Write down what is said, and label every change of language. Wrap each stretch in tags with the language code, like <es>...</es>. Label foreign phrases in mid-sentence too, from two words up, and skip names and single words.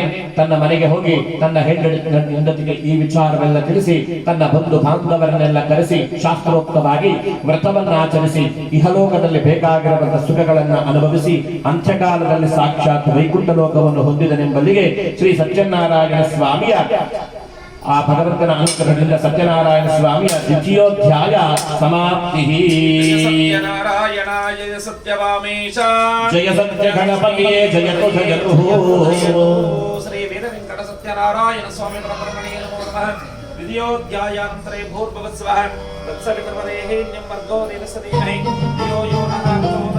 <kn>ತನ್ನ ಮನೆಗೆ ಹೋಗಿ ತನ್ನ ಹೆಂಡತಿಗೆ ಈ ವಿಚಾರವೆಲ್ಲ ತಿಳಿಸಿ ತನ್ನ ಬಂಧು ಬಾಂಧವರನ್ನೆಲ್ಲ ಕರೆಸಿ ಶಾಸ್ತ್ರೋಕ್ತವಾಗಿ ವ್ರತವನ್ನು ಆಚರಿಸಿ ಇಹಲೋಕದಲ್ಲಿ ತನಗೆ ಬೇಕಾಗಿರುವಂತಹ ಸುಖಗಳನ್ನು ಅನುಭವಿಸಿ ಅಂತ್ಯಕಾಲದಲ್ಲಿ ಸಾಕ್ಷಾತ್ ವೈಕುಂಠ ಲೋಕವನ್ನು ಹೊಂದಿದನೆಂಬಲ್ಲಿಗೆ ಶ್ರೀ ಸತ್ಯನಾರಾಯಣ ಸ್ವಾಮಿಯ ಆ ಭಗವಂತನ ಅನುಗ್ರಹದಿಂದ ಸತ್ಯನಾರಾಯಣ ಸ್ವಾಮಿಯ ದ್ವಿತೀಯೋಧ್ಯಾಯ ಸಮಾಪ್ತಿ.</kn> <sa>ಸತ್ಯನಾರಾಯಣ ಜಯ ಸತ್ಯವಾಮೇಶ ಜಯ ಸತ್ಯ ಗಣಪತಿಯೇ ಜಯತು ಜಯತು. ಶ್ರೀ ವೇದ ವೆಂಕಟ ಸತ್ಯನಾರಾಯಣ ಸ್ವಾಮಿ ಪರಬ್ರಹ್ಮಣೇ ನಮೋ ನಮಃ. ದ್ವಿತೀಯೋಧ್ಯಾಯಾಂತರೇ ಭೂರ್ಭುವಸ್ವಃ ತತ್ಸವಿತುರ್ವರೇಣ್ಯಂ ಭರ್ಗೋ ದೇವಸ್ಯ ಧೀಮಹಿ ಧಿಯೋ ಯೋ ನಃ</sa>